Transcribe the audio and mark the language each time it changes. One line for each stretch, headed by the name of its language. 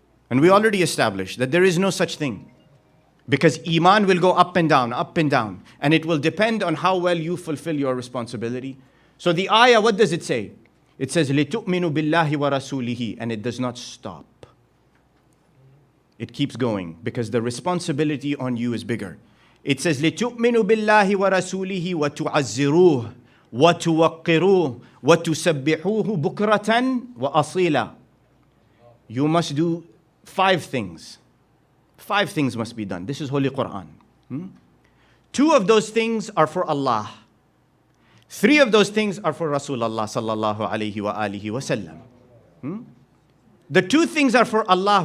English: And we already established that there is no such thing. Because iman will go up and down, and it will depend on how well you fulfill your responsibility. So the ayah, what does it say? It says,
Arabic: لِتُؤْمِنُوا بِاللَّهِ وَرَسُولِهِ,
English: and it does not stop. It keeps going, because the responsibility on you is bigger. It says,
Arabic: لِتُؤْمِنُوا بِاللَّهِ وَرَسُولِهِ وَتُعَزِّرُوهُ وَتُوَقِّرُوهُ وَتُسَبِّحُوهُ بُكْرَةً وَأَصِيلًا.
English: You must do 5 things. 5 things must be done. This is Holy Quran. 2 of those things are for Allah. 3 of those things are for Rasulullah sallallahu alayhi wa alihi wa sallam. The 2 things are for Allah.